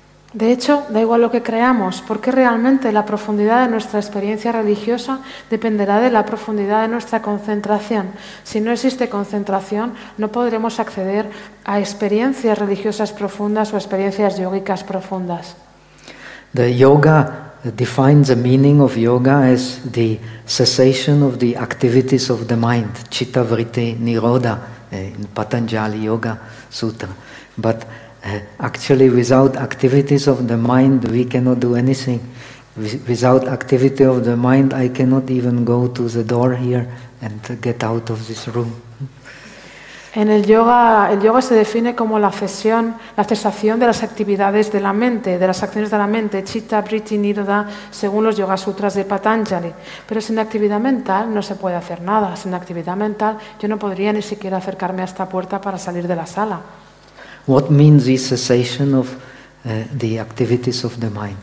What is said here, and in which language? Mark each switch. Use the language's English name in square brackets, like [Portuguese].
[Spanish] De hecho, da igual lo que creamos, porque realmente la profundidad de nuestra experiencia religiosa dependerá de la profundidad de nuestra concentración. Si no existe concentración, no podremos acceder a experiencias religiosas profundas o experiencias yógicas profundas. [English] The yoga defines the meaning of yoga as the cessation of the activities of the mind, citta vritti nirodha, in Patanjali Yoga Sutra. But actually, without activities of the mind, we cannot do anything. Without activity of the mind, I cannot even go to the door here and get out of this room. [Spanish] En el yoga se define como la cesación de las actividades de la mente, de las acciones de la mente, citta, vritti, nirodha, según los yoga sutras de Patanjali. Pero sin actividad mental no se puede hacer nada. Sin actividad mental yo no podría ni siquiera acercarme a esta puerta para salir de la sala. [English] What means the cessation of the activities of the mind?